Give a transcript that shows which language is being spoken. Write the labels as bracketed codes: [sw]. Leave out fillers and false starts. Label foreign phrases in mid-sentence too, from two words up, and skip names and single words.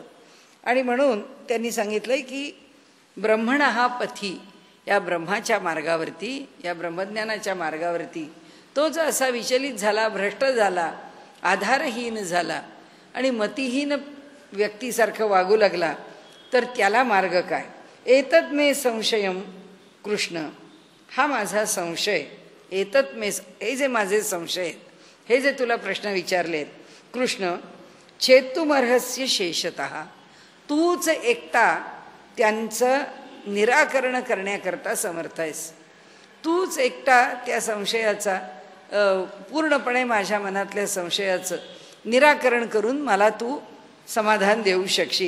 [mr] आणि म्हणून त्यांनी सांगितलंय की ब्रह्मण हा पथी, या ब्रह्माच्या मार्गावरती, या ब्रह्मज्ञानाच्या मार्गावरती तो जो असा विचलित झाला, भ्रष्ट झाला, आधारहीन झाला आणि मतिहीन व्यक्तीसारखं वागू लागला तर त्याला मार्ग काय? [sa] एतत् मे संशयम कृष्ण, [mr] हा माझा संशय, [sa] एतत् मे, [mr] हे जे माझे संशय आहेत, हे जे तुला प्रश्न विचारलेत कृष्ण, [sa] छेतुमर्हस्य शेषतः, [mr] तूच एकटा त्यांचं निराकरण करण्याकरता समर्थ आहेस. तूच एकटा त्या संशयाचा पूर्णपणे माझ्या मनातल्या संशयाचं निराकरण करून मला तू समाधान देऊ शकशील.